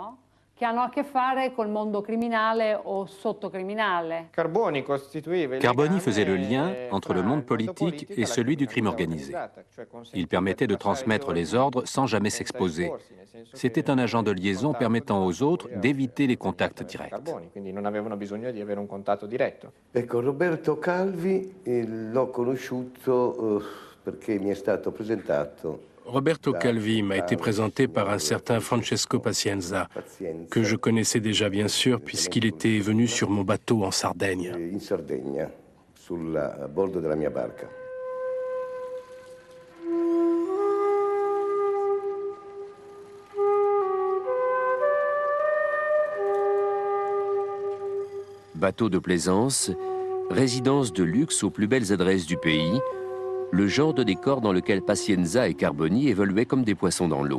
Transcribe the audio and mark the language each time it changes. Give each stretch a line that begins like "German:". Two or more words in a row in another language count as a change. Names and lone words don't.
French: Carboni faisait le lien entre le monde politique et celui du crime organisé. Il permettait de transmettre les ordres sans jamais s'exposer. C'était un agent de liaison permettant aux autres d'éviter les contacts directs.
Italian: Ecco, Roberto Calvi l'ho conosciuto perché mi è stato presentato.
French: Roberto Calvi m'a été présenté par un certain Francesco Pazienza, que je connaissais déjà bien sûr puisqu'il était venu sur mon bateau en Sardaigne.
Italian: In Sardegna, a bordo della mia barca.
French: Bateau de plaisance, résidence de luxe aux plus belles adresses du pays, le genre de décor dans lequel Pazienza et Carboni évoluaient comme des poissons dans l'eau.